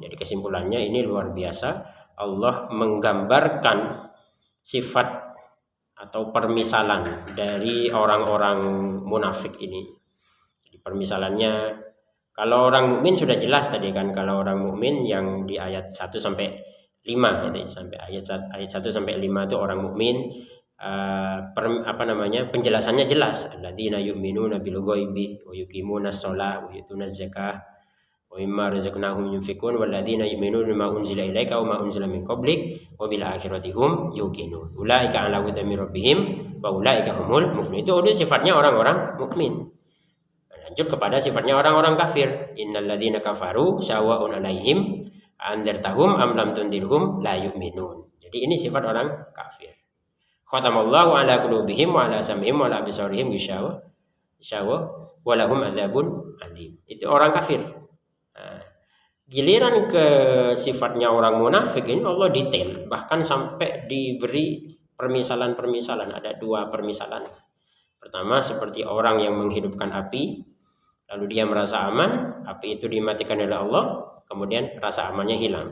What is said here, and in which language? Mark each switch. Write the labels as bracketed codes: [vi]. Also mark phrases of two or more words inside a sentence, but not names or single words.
[id] Jadi kesimpulannya ini luar biasa. Allah menggambarkan sifat atau permisalan dari orang-orang munafik ini. Jadi permisalannya, kalau orang mukmin sudah jelas tadi kan, kalau orang mukmin yang di ayat 1 sampai 5 gitu, sampai ayat 1 sampai 5 itu orang mukmin, penjelasannya jelas. [ar] الذين يؤمنون بالغيب ويقيمون الصلاة ويؤتون الزكاة ومما رزقناهم ينفقون والذين يؤمنون بما أنزل إليك وما أنزل من قبلك وبالآخرة هم يوقنون أولئك على هدى من ربهم وأولئك هم المفلحون. [id] Itu udah sifatnya orang-orang mukmin. Lanjut kepada sifatnya orang-orang kafir. [ar] إن الذين كفروا سواء عليهم أأنذرتهم أم لم تنذرهم لا يؤمنون. [id] Jadi ini sifat orang kafir. [ar] ختم الله على قلوبهم وعلى سمعهم وعلى أبصارهم غشاوة ولهم عذاب عظيم. [id] Itu orang kafir. Giliran ke sifatnya orang munafik ini Allah detail, bahkan sampai diberi permisalan-permisalan. Ada 2 permisalan. Pertama, seperti orang yang menghidupkan api, lalu dia merasa aman, api itu dimatikan oleh Allah, kemudian rasa amannya hilang.